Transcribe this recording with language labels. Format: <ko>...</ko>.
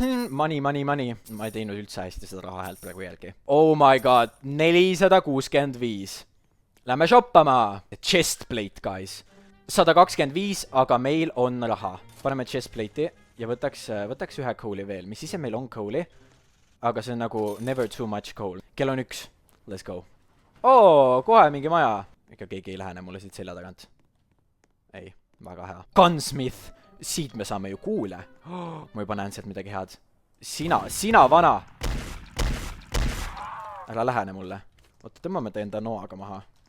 <et>Money. Ma ei teinud üldse hästi seda raha häält praegu järgi.</et> <en>Oh my god, 465.</en> <et>Lähme shoppama. Chestplate, guys. 125, aga meil on raha. Paneme chestplate'i ja võtaks ühe coal'i veel. Mis ise meil on coal'i? Aga see on nagu</et> <en>never too much coal.</en> <et>Kell on 1.</et> <en>Let's go.</en> <et>Oo, kohe mingi maja. Ikka keegi ei lähene mulle siit selja tagant. Ei, väga hea. Gunsmith. Siit me saame ju kuule. Ma juba näen sealt midagi head. Sina vana. Ära lähene mulle. Oota, tõmbame ta enda noaga maha.</et>